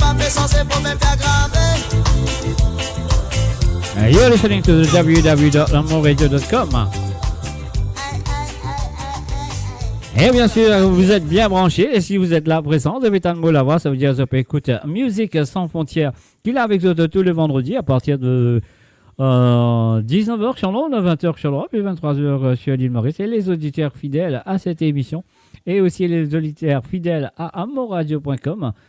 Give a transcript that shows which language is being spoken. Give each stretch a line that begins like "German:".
French: Sans ces problèmes aggravés.
English: You're listening to the www.moreradio.com.
French: Et bien sûr, vous êtes bien branchés. Et si vous êtes là présent, devez tellement la voix. Ça veut dire que vous écoutez Musique sans frontières qui est avec vous tous les vendredis à partir de 19h sur l'onde, 20h sur l'Europe et 23h sur l'île Maurice. Et les auditeurs fidèles à cette émission et aussi les auditeurs fidèles à amoradio.com.